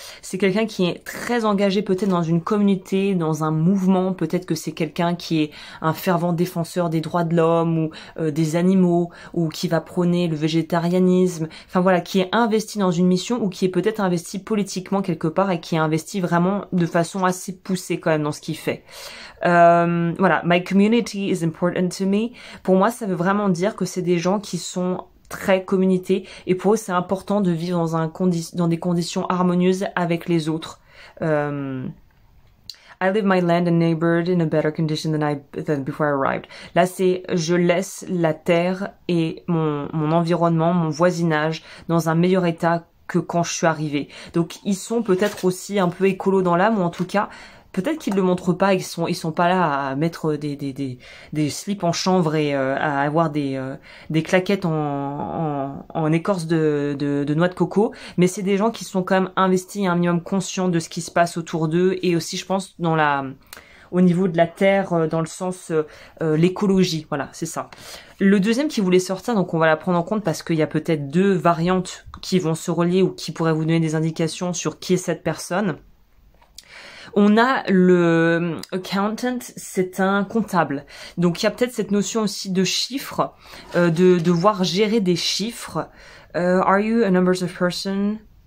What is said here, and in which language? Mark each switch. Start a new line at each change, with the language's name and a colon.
French: C'est quelqu'un qui est très engagé peut-être dans une communauté, dans un mouvement. Peut-être que c'est quelqu'un qui est un fervent défenseur des droits de l'homme ou des animaux, ou qui va prôner le végétarianisme. Enfin voilà, qui est investi dans une mission, ou qui est peut-être investi politiquement quelque part et qui est investi vraiment de façon assez poussée quand même dans ce qu'il fait.
English: Voilà, my community is important to me.
French: Pour moi, ça veut vraiment dire que c'est des gens qui sont très communauté, et pour eux, c'est important de vivre dans des conditions harmonieuses avec les autres.
English: I leave my land and neighborhood in a better condition than before I arrived.
French: Là, c'est je laisse la terre et mon environnement, mon voisinage dans un meilleur état que quand je suis arrivée. Donc, ils sont peut-être aussi un peu écolos dans l'âme, ou en tout cas, peut-être qu'ils le montrent pas, ils sont pas là à mettre des slips en chanvre et à avoir des claquettes en écorce de noix de coco, mais c'est des gens qui sont quand même investis et un minimum conscients de ce qui se passe autour d'eux, et aussi je pense au niveau de la terre, dans le sens l'écologie, voilà, c'est ça. Le deuxième qui voulait sortir, donc on va la prendre en compte parce qu'il y a peut-être deux variantes qui vont se relier ou qui pourraient vous donner des indications sur qui est cette personne. On a le accountant, c'est un comptable. Donc il y a peut-être cette notion aussi de chiffres, de devoir gérer des chiffres.
English: Are you a numbers of person?